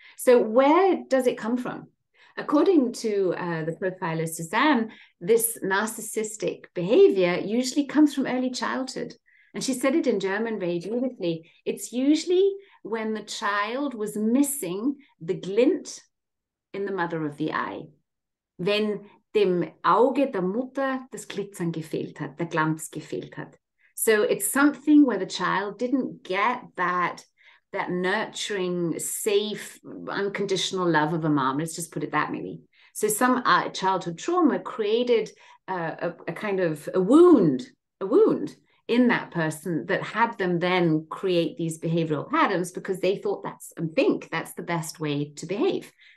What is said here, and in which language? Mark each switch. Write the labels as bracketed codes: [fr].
[en] So where does it come from? According to the profiler Suzanne, this narcissistic behavior usually comes from early childhood. And she said it in German very beautifully. It's usually when the child was missing the glint in the mother of the eye. [de] Wenn dem Auge der Mutter das Glitzern gefehlt hat, der Glanz gefehlt hat. [en] So it's something where the child didn't get that nurturing, safe, unconditional love of a mom. Let's just put it that maybe. So some childhood trauma created a kind of a wound in that person that had them then create these behavioral patterns because they thought that's the best way to behave.